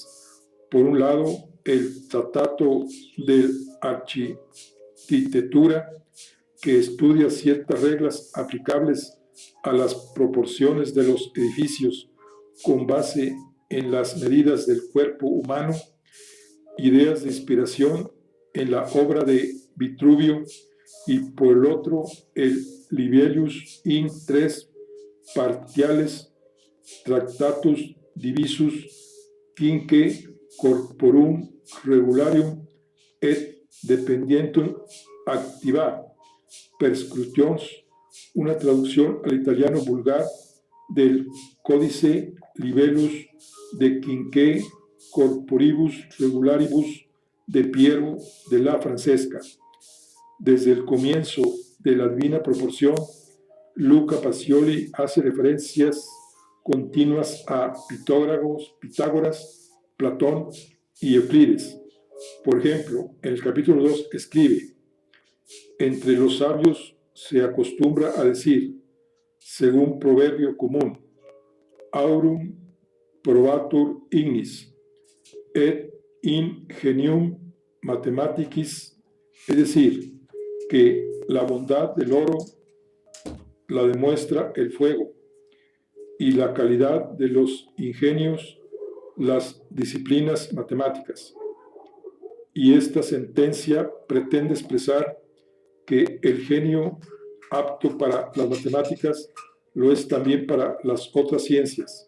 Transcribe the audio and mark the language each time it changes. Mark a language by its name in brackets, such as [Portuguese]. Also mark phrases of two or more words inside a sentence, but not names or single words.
[Spanish] Por un lado, el Tratato de Arquitectura, que estudia ciertas reglas aplicables a las proporciones de los edificios con base en las medidas del cuerpo humano, ideas de inspiración en la obra de Vitruvio, y por el otro el Libellus in tres partiales Tractatus divisus quinque corporum regularium et dependientum activa perscrutions, una traducción al italiano vulgar del Códice Libellus de Quinque Corporibus Regularibus de Piero de la Francesca. Desde el comienzo de la Divina Proporción, Luca Pacioli hace referencias continuas a Pitágoras, Platón y Euclides. Por ejemplo, en el capítulo 2 escribe: entre los sabios se acostumbra a decir, según proverbio común, [Latin] aurum probatur ignis, et ingenium mathematicis, [Spanish] es decir, que la bondad del oro la demuestra el fuego, y la calidad de los ingenios las disciplinas matemáticas. Y esta sentencia pretende expresar que el genio apto para las matemáticas lo es también para las otras ciencias.